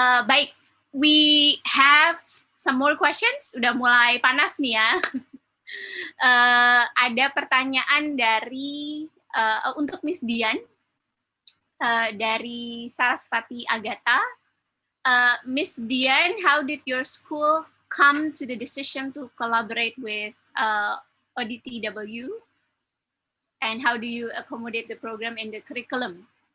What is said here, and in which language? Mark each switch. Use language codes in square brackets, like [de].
[id] Baik, [en] we have some more questions. [id] Udah mulai panas nih ya. Ada pertanyaan dari untuk Miss Dian dari Sarasvati Agatha. [en] Miss Dian, how did your school come to the decision to collaborate with ODTW? And how do you accommodate the program in the curriculum?